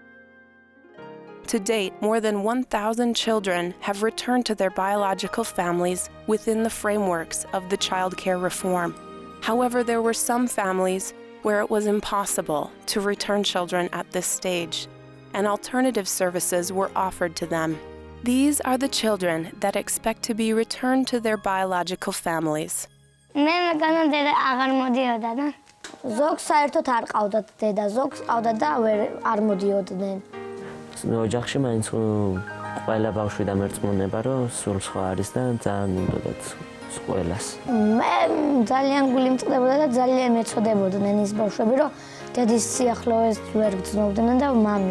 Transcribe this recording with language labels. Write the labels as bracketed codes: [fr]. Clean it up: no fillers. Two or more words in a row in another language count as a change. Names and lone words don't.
[en] To date, more than 1,000 children have returned to their biological families within the frameworks of the child care reform. However, there were some families where it was impossible to return children at this stage, and alternative services were offered to them. These are the children that expect to be returned to their biological families. [ka] მე მეგონა დედა აღარ მოდიოდა და ზოგს საერთოდ არ ყავდათ დედა, ზოგს ყავდათ და არ მოდიოდნენ. ოჯახში მაინც ყველა ბავშვი დამერწმუნება, რომ სულ სხვა არის და ძალიან უნდათ ყველას. მე ძალიან გული მწყდებოდა და ძალიან ეცოდებოდნენ ის ბავშვები, რომ დედის სიახლოვეს ვერ გრძნობდნენ და მამის.